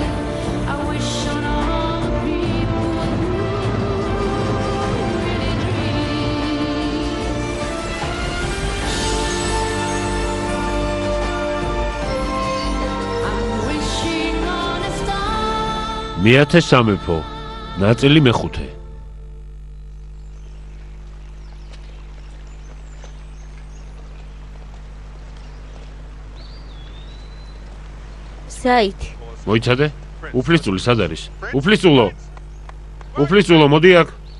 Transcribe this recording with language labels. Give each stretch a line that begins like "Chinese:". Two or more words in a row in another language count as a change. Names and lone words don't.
English: I wish on all the people who really dream. I'm wishing on a star.
Georgian: მეათე სამეფო ნაწილი მეხუთე საით მოიცადე? უფლისწული სად არის? უფლისწულო, მოდი აქ.